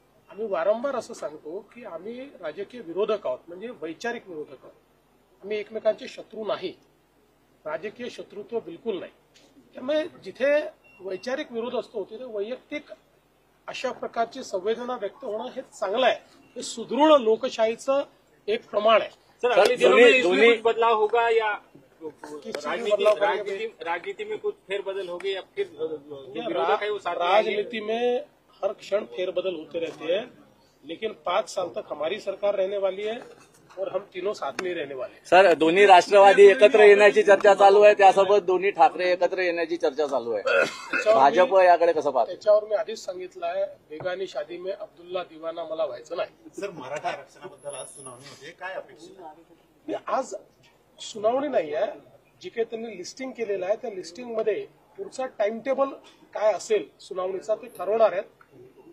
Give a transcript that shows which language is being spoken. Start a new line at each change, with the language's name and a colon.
Marathi: आम्ही वारंवार असं सांगतो की आम्ही राजकीय विरोधक आहोत, म्हणजे वैचारिक विरोधक आहोत। आम्ही एकमेकांचे शत्रू नाही, राजकीय शत्रुत्व बिलकुल नाही। त्यामुळे जिथे वैचारिक विरोध असतो तिथे वैयक्तिक अशा प्रकारची संवेदना व्यक्त होणं हे चांगलं आहे। हे सुदृढ लोकशाहीचं एक प्रमाण आहे।
Hindi: दोन्ही बदलाव होगा या राजनीति में कुछ फेरबदल होगी या फिर विरोधक है वो साथ में आएंगे? राजनीति में हर क्षण फेरबदल होते रहते हैं, लेकिन 5 साल तक हमारी सरकार रहने वाली है और हम तीनों साथ में रहने वाले हैं।
Marathi: सर, दोन्ही राष्ट्रवादी एकत्र येण्याची चर्चा चालू आहे, त्यासोबत दोन्ही ठाकरे एकत्र येण्याची चर्चा चालू आहे। भाजप याकडे कसं पाहतं? त्याच्यावर मी आधीच सांगितलं आहे,
Hindi: बेगानी शादी में अब्दुल्ला दिवाना
Marathi: मला व्हायचं नाही। सर, मराठा आरक्षणाबद्दल आज सुनावणी होते, काय अपेक्षा? आज सुनावणी नाही आहे, जी काही त्यांनी लिस्टिंग केलेलं आहे त्या लिस्टिंगमध्ये पुढचा टाइम टेबल काय असेल सुनावणीचा ते ठरवणार आहेत।